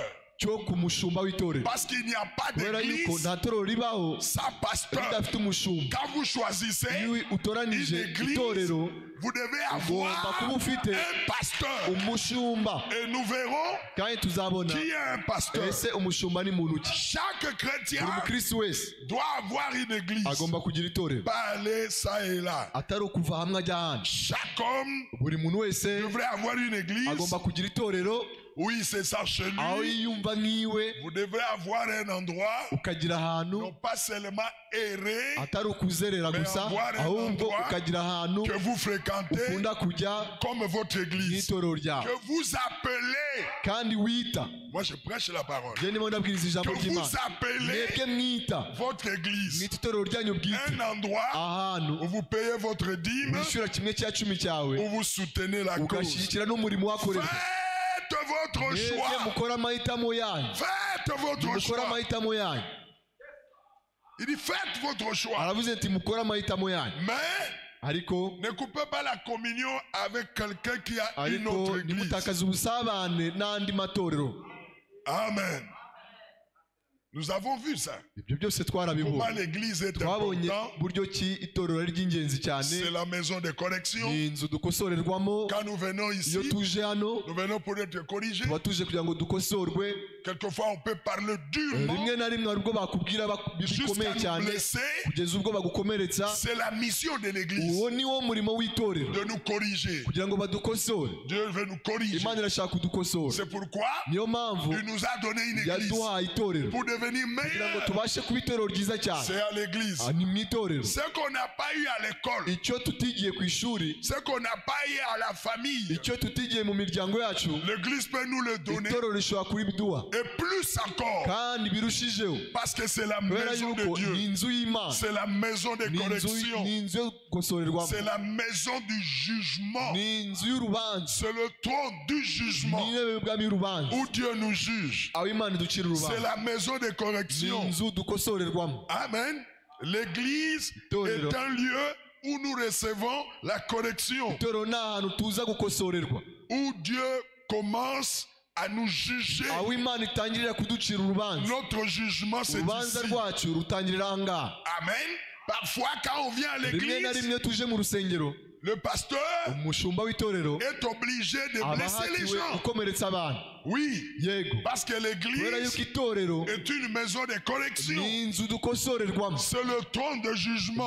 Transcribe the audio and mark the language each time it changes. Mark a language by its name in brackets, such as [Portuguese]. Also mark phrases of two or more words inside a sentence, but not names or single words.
[Kinyarwanda] cyo ku mushumba w'itorero, [French] Parce qu'il n'y a pas [Kinyarwanda] kubera yuko [French] d'église [Kinyarwanda] nta torero ribaho [French] sans pasteur. [Kinyarwanda] ridafite umushumba. [French] Quand vous choisissez [Kinyarwanda] Iyo utoranije [French] une église, [Kinyarwanda] itorero [French] vous devez [Kinyarwanda] ugomba [French] avoir [Kinyarwanda] kuba ufite [French] un pasteur. [Kinyarwanda] umushumba, [French] Et nous verrons [Kinyarwanda] kandi tuzabona [French] qui est un pasteur. [Kinyarwanda] ese umushumba ni muntu ki. [French] Chaque [Kinyarwanda] Buri [French] chrétien [Kinyarwanda] mukristo wese [French] doit avoir une église. [Kinyarwanda] agomba kugira itorero, [French] Pas aller ça et là. [Kinyarwanda] atari ukuva hamwe ajya ahandi. [French] Chaque homme [Kinyarwanda] Buri muntu wese [French] devrait avoir une église [Kinyarwanda] agomba kugira itorero [French] Oui, c'est ça chez [Kinyarwanda] aho [French] lui. [Kinyarwanda] yiyumva nk'iwe, [French] Vous devrez avoir un endroit, [Kinyarwanda] ukagira ahantu [French] non pas seulement errer, [Kinyarwanda] atari ukuzerera gusa, ahubwo ukagira ahantu [French] que vous fréquentez [Kinyarwanda] ukunda kujya [French] comme votre église. [Kinyarwanda] n'itorero ryawe, [French] Que vous appelez. [Kinyarwanda] kandi wita. [French] Moi, je prêche la parole. [Kinyarwanda] Je ndimo ndabwiriza ijambo [French] Que [Kinyarwanda] ry'Imana. [French] vous appelez [Kinyarwanda] Mwebwe mwita [French] votre église [Kinyarwanda] mwita itorero ryanyu bwite [French] un endroit [Kinyarwanda] ahantu [French] où vous payez votre dîme, [Kinyarwanda] wishyura kimwe cya cumi cyawe, [French] où vous soutenez la cause. [Kinyarwanda] ugashyigikira n'umurimo wakorerwa. [French] Faites votre [Kinyarwanda] Mwebwe [French] choix. [Kinyarwanda] mukora amahitamo yanyu, [French] Faites votre [Kinyarwanda] mukora [French] choix. [Kinyarwanda] amahitamo yanyu. [French] Il dit faites votre choix. [Kinyarwanda] Aravuze ati mukora amahitamo yanyu, [French] Mais [Kinyarwanda] ariko [French] ne coupez pas la communion avec quelqu'un qui a une autre [Kinyarwanda] ariko [French] église. [Kinyarwanda] nimutakaze ubusabane n'andi matorero. [French] Amen. Nous avons vu ça. [Kinyarwanda] Ibyo byose [French] Comment [Kinyarwanda] twarabibonye, [French] l'église est [Kinyarwanda] twabonye [French] importante. [Kinyarwanda] buryo ki itorero ari ry'ingenzi cyane. [French] C'est la maison de correction. [Kinyarwanda] Ni inzu dukosorerwamo. [French] Quand nous venons [Kinyarwanda] Iyo [French] ici, [Kinyarwanda] tuje hano [French] nous venons pour être corrigés. [Kinyarwanda] tuba tuje kugira ngo dukosorwe. [French] Quelquefois, on peut parler durement [Kinyarwanda] Rimwe na rimwe hari ubwo bakubwira bikomeye [French] jusqu'à nous [Kinyarwanda] cyane [French] blesser. [Kinyarwanda] kugeza ubwo bagukomeretsa. [French] C'est la mission de l'église [Kinyarwanda] Uwo ni wo murimo w'itorero, [French] de nous corriger. [Kinyarwanda] kugira ngo badukosore. [French] Dieu veut nous corriger. [Kinyarwanda] Imana irashaka kudukosora, [French] C'est pourquoi [Kinyarwanda] niyo mpamvu [French] il nous a donné une église [Kinyarwanda] yaduhaye itorero [French] pour devenir [Kinyarwanda] kugira ngo [French] meilleur. [Kinyarwanda] tubashe kuba itorero ryiza cyane. [French] C'est à l'église. [Kinyarwanda] Ni mu itorero. [French] Ce qu'on n'a pas eu à l'école, [Kinyarwanda] Icyo tutigiye ku ishuri, [French] ce qu'on n'a pas eu à la famille, [Kinyarwanda] icyo tutigiye mu miryango yacu, [French] l'église peut nous le donner. [Kinyarwanda] itorero rishobora kubiduha, [French] Et plus encore, [Kinyarwanda] kandi birushijeho, [French] parce que c'est la [Kinyarwanda] kubera [French] maison de [Kinyarwanda] yuko [French] Dieu. [Kinyarwanda] ni inzu y'Imana, [French] C'est la maison de [Kinyarwanda] ni [French] correction. [Kinyarwanda] inzu yo gukosorerwamo, [French] C'est la maison du jugement. [Kinyarwanda] ni inzu y'urubanza, [French] C'est le trône du [Kinyarwanda] ni [French] jugement [Kinyarwanda] intebe y'ubwami y'urubanza, [French] où Dieu nous juge. [Kinyarwanda] aho Imana iducira [French] C'est [Kinyarwanda] urubanza, [French] la maison de [Kinyarwanda] ni [French] correction. [Kinyarwanda] inzu dukosorerwamo. [French] Amen. L'église [Kinyarwanda] Itorero. [French] est un lieu où nous recevons la correction. [Kinyarwanda] Itorero ni ahantu tuza gukosorerwa, [French] Où Dieu commence à nous juger. [Kinyarwanda] aho Imana itangirira kuducira urubanza. [French] Notre jugement, c'est [Kinyarwanda] Urubanza [French] ici. [Kinyarwanda] rwacu rutangirira aha ngaha. Amen. [French] Parfois, quand on vient à [Kinyarwanda] Rimwe na [French] l'église, [Kinyarwanda] rimwe tuje mu rusengero, [French] le pasteur [Kinyarwanda] umushumba w'itorero [French] est obligé de [Kinyarwanda] aba [French] blesser les [Kinyarwanda] ahatiwe [French] gens. [Kinyarwanda] gukomeretsa abantu. [French] Oui, [Kinyarwanda] Yego, [French] parce que [Kinyarwanda] kubera [French] l'église [Kinyarwanda] yuko itorero [French] est une maison de correction. [Kinyarwanda] ni inzu dukosorerwamo, [French] C'est le trône de jugement.